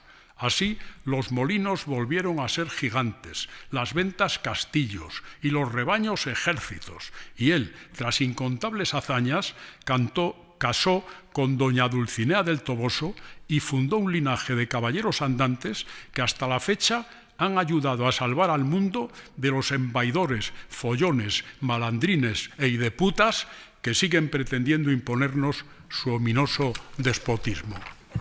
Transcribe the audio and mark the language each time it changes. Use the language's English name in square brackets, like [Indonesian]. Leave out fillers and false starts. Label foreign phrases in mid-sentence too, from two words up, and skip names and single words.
[Spanish] Así los molinos volvieron a ser gigantes, las ventas castillos y los rebaños ejércitos, y él, tras incontables hazañas, casó con doña Dulcinea del Toboso y fundó un linaje de caballeros andantes que hasta la fecha han ayudado a salvar al mundo de los embaidores, follones, malandrines e hideputas que siguen pretendiendo imponernos su ominoso despotismo.